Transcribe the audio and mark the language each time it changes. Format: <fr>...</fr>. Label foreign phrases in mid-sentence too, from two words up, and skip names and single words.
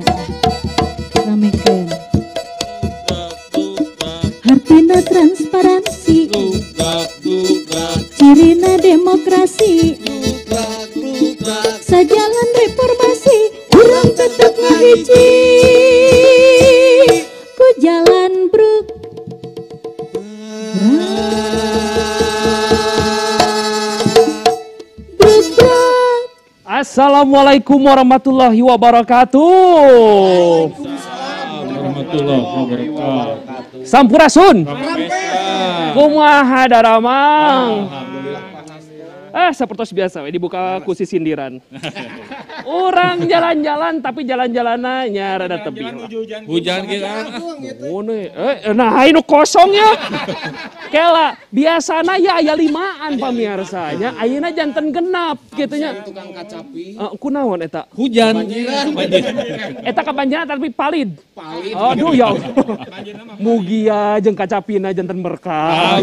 <su>Ramekeun. Hartina transparansi. Cirina demokrasi. Sajalan reformasi. Urang tetep ngahiji. Ku jalan bruk.</su> <ar>السلام عليكم ورحمة الله وبركاته. ورحمة الله وبركاته.</ar> <su>Sampurasun. Kumaha daramang. Alhamdulillah.</su> <id>Seperti biasa</id> <su>we dibuka ku si sindiran.</su> <id>Orang jalan-jalan tapi jalan-jalanannya</id> <su>rada tebih.</su> <id>Hujan kita. Nah ini kosong ya.</id> <su>Kela biasana ya aya limaan pamirsanya, ayeuna janten genap gitunya. Tukang kacapi. Kunaon eta? Hujan. Eta kabanjiran tapi palid. Palid. Aduh ya Allah. Mugia jeung kacapina janten berkah.</su>